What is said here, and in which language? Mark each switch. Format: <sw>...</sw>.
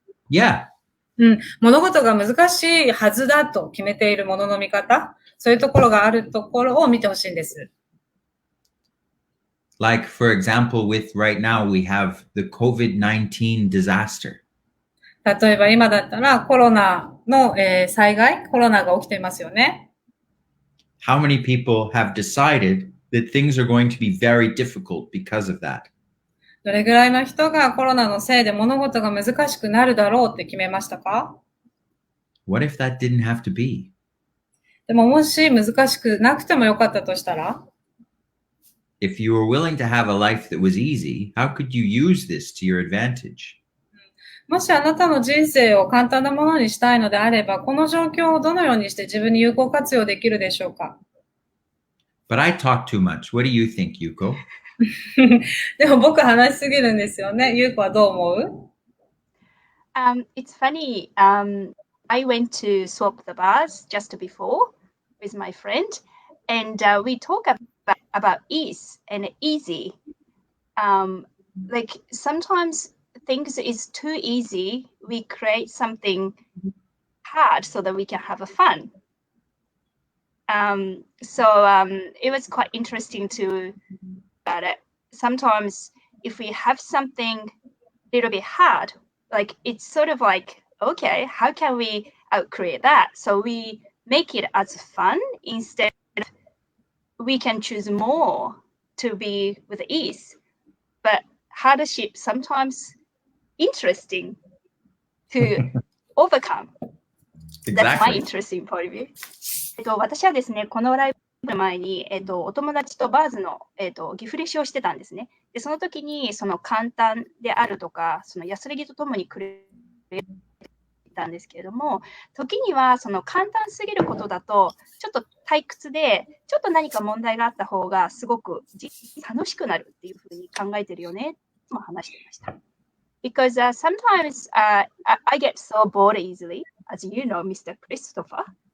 <en>Yeah.</en> <ja>物事が難しいはずだと決めているものの見方、そういうところがあるところを見てほしいんです。</ja> <en>Like, for example, with right now, we have the COVID-19 disaster.</en> <ja>例えば今だったらコロナの、災害、コロナが起きていますよね。</ja> <en>How many people have decided that things are going to be very difficult because of that?</en> <ja>どれぐらいの人がコロナのせいで物事が難しくなるだろうって決めましたか？</ja> <en>What if that didn't have to be?</en> <ja>でももし難しくなくてもよかったとしたら、</ja> <en>If you were willing to have a life that was easy, how could you use this to your advantage?</en> <ja>もしあなたの人生を簡単なものにしたいのであれば、この状況をどのようにして自分に有効活用できるでしょうか？</ja> <en>But I talk too much. What do you think, Yuko?</en> <ja>でも僕話しすぎるんですよね。ゆうこはどう思う？</ja> <en>It's funny. I went to swap the bars just before with my friend, and we talk about ease and easy. Like sometimes things is too easy. We create something hard so that we can have a fun. It was quite interesting to about it. Sometimes if we have something a little bit hard, like it's sort of like, okay, how can we create that? So we make it as fun instead of we can choose more to be with ease. But hardship sometimes interesting to overcome. That's my Exactly. interesting point of view.</en> <ja>私はですね、このライブの前に、お友達とバーズの、ギフレシをしてたんですね。で、その時に、その簡単であるとか、その安らぎとともにくれたんですけれども、時にはその簡単すぎることだと、ちょっと退屈で、ちょっと何か問題があった方がすごく楽しくなるっていうふうに考えてるよね、とも話していました。</ja> <en>Because sometimes I get so bored easily, as you know, Mr. Christopher.</en>